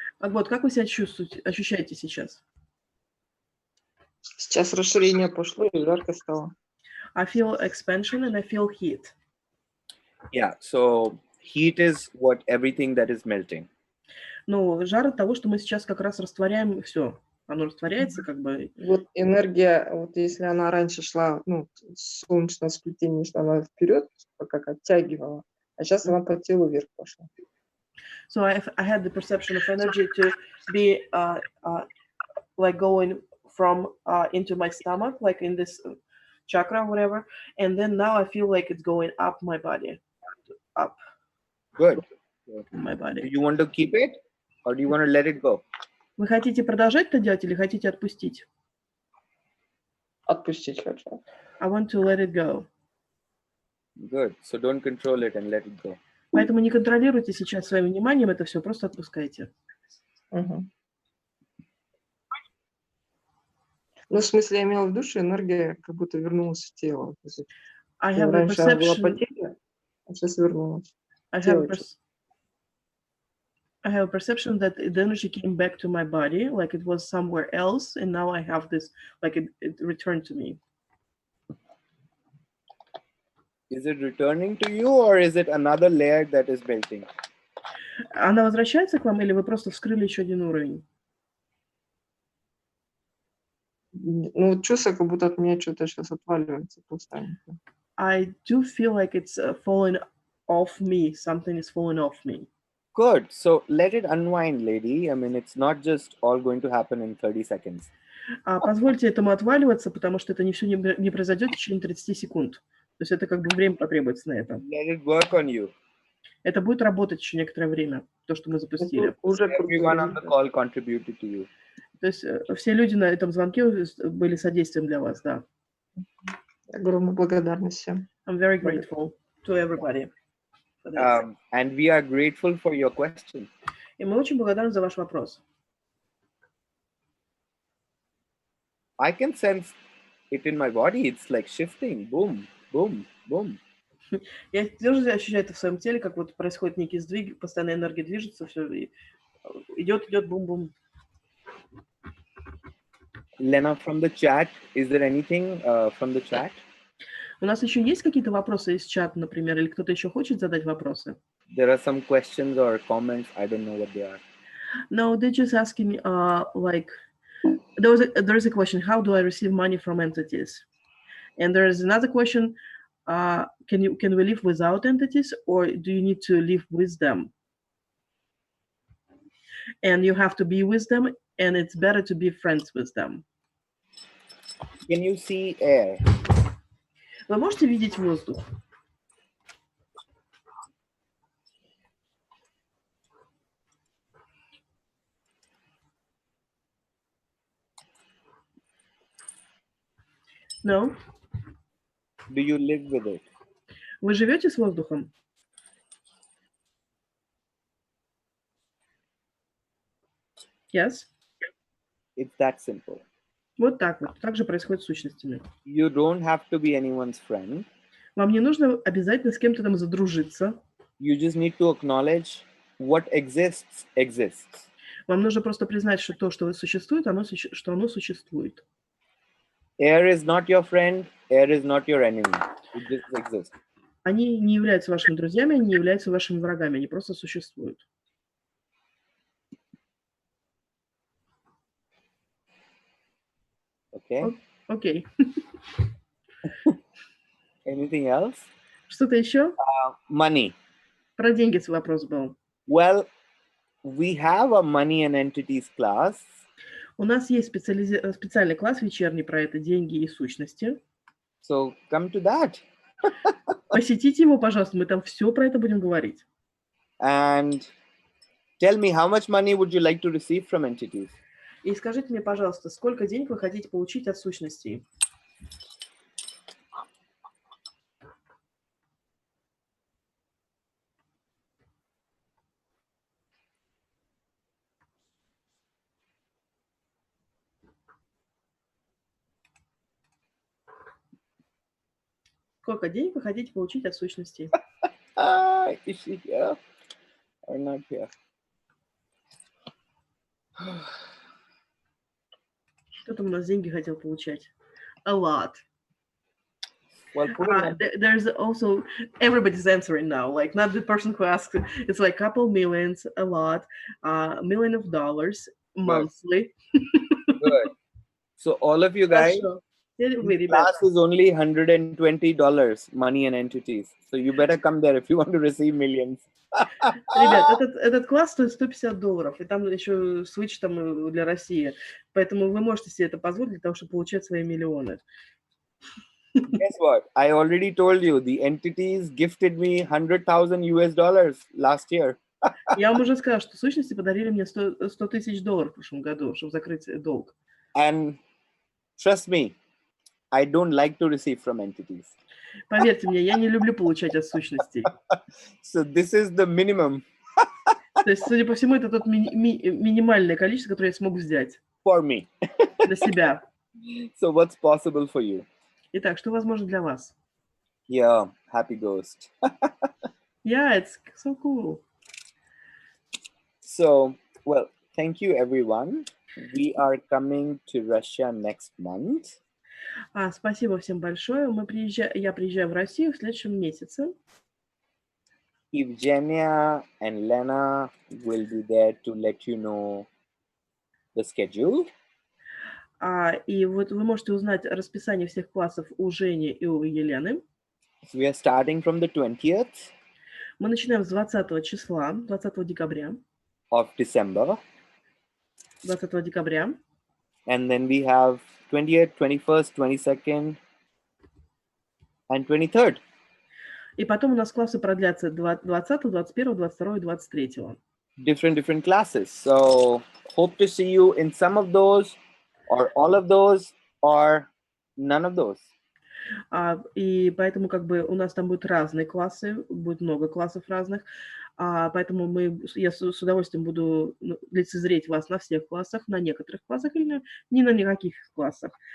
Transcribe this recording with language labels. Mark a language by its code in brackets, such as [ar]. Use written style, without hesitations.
[ru] Вот, как вы себя ощущаете сейчас? Сейчас расширение пошло и жарко стало. [en] I feel expansion and I feel heat. Yeah, so heat is what everything that is melting. [ru] Ну, жар от того, что мы сейчас как раз растворяем все. Оно растворяется как бы. Вот энергия, вот если она раньше шла, ну, солнечное сплетение, что она вперед, как оттягивала, а сейчас она по телу вверх пошла. [en] So I had the perception of energy to be like going from into my stomach, like in this chakra, whatever, and then now I feel like it's going up my body, up. Good. My body. Do you want to keep it or do you want to let it go? [ru] Вы хотите продолжать это делать или хотите отпустить? Отпустить хочу. [en] I want to let it go. Good. So don't control it and let it go. [ru] Поэтому не контролируйте сейчас своим вниманием это все, просто отпускайте. Мгм. Ну, в смысле, я имела в виду, что энергия как будто вернулась в тело. То есть [en] I have a [ru] раньше она была по [en] perception, [ru] телу, а сейчас вернулась [en] I [ru] в [en] have a [ru] тело. [en] I have a perception that the energy came back to my body, like it was somewhere else, and now I have this, like it returned to me. Is it returning to you, or is it another layer that is building? [ru] Она возвращается к вам, или вы просто вскрыли еще один уровень? Ну, вот чувство, как будто от меня что-то сейчас отваливается просто. [en] I do feel like it's falling off me. Something is falling off me. Good. So let it unwind, lady. I mean, it's not just all going to happen in 30 seconds. [ru] Позвольте этому отваливаться, потому что это все не произойдет в течение 30 секунд. То есть это как бы время потребуется на это. [en] Let it work on you. [ru] Это будет работать еще некоторое время, то, что мы запустили. Уже [en] Everyone on the call contributed to you. [ru] То есть все люди на этом звонке были содействием для вас, да. Огромная благодарность всем. [en] I'm very grateful to everybody. And we are grateful for your question. [ru] И мы очень благодарны за ваш вопрос. [en] I can sense it in my body. It's like shifting. Boom, boom, boom. [ru] Я тоже ощущаю это в своем теле, как вот происходит некий сдвиг, постоянная энергия движется, все идет, бум-бум. [en] Lena, from the chat, is there anything from the chat? [ru] У нас еще есть какие-то вопросы из чата, например, или кто-то еще хочет задать вопросы? [en] There are some questions or comments. I don't know what they are. No, they're just asking, like, there is a question, how do I receive money from entities? And there is another question, can we live without entities, or do you need to live with them? And you have to be with them, and it's better to be friends with them. Can you see air? [ru] Вы можете видеть воздух? [en] No? Do you live with it? [ru] Вы живете с воздухом? [en] Yes? It's that simple. [ru] Вот так вот. Так же происходит с сущностями. [en] You don't have to be anyone's friend. [ru] Вам не нужно обязательно с кем-то там задружиться. [en] You just need to acknowledge what exists, exists. [ru] Вам нужно просто признать, что то, что существует, что оно существует. [en] Air is not your friend. Air is not your enemy. It just exists. [ru] Они не являются вашими друзьями, они не являются вашими врагами, они просто существуют. [en] Okay. [ru] Окей. [en] Anything else? [ru] Что-то еще? [en] Money. [ru] Про деньги вопрос был. [en] Well, we have a money and entities class. [ru] У нас есть специальный класс вечерний про это, деньги и сущности. [en] So come to that. [ru] Посетите его, пожалуйста, мы там все про это будем говорить. [en] And tell me, how much money would you like to receive from entities? [ru] И скажите мне, пожалуйста, сколько денег вы хотите получить от сущностей? Сколько денег вы хотите получить от сущностей? [en] Is she here or not here? [ru] Кто там у нас деньги хотел получать? [en] A lot. Well, put it There's also, everybody's answering now, like not the person who asked, it's like couple millions, a lot, $1 million monthly. good. So all of you guys, Really class is only $120, money and entities. So you better come there if you want to receive millions. [ru] Ребят, этот класс стоит $150, и там еще с вычетом для России. Поэтому вы можете себе это позволить для того, чтобы получать свои миллионы. [en] Guess what? I already told you, the entities gifted me $100,000 last year. [ru] Я вам уже сказала, что сущности подарили мне $100,000 в прошлом году, чтобы закрыть долг. [en] And trust me, I don't like to receive from entities. [ru] Поверьте мне, я не люблю получать от сущностей. [en] So this is the minimum [ru] То есть, судя по всему, это тот минимальное количество, которое я смог взять [en] for me. [ru] для себя. [en] So what's possible for you? [ru] Итак, что возможно для вас? [en] Yeah, happy ghost. Yeah, it's so cool. So, well, thank you everyone. We are coming to Russia next month. [ru] Спасибо всем большое. Я приезжаю в Россию в следующем месяце. [en] Evgenia and Lena will be there to let you know the schedule. [ru] И вот вы можете узнать расписание всех классов у Жени и у Елены. [en] We are starting from the 20th [ru] Мы начинаем с 20 числа, 20 декабря. [en] of December. [ru] 20 декабря. [en] And then we have 20th, 21st, 22nd, and 23rd. [ru] И потом у нас классы продлятся 20, 21, 22 и 23. [en] Different classes. So hope to see you in some of those, or all of those, or none of those. [ru] И поэтому как бы у нас там будут разные классы, будет много классов разных. Поэтому я с удовольствием буду лицезреть вас на всех классах, на некоторых классах или не на никаких классах.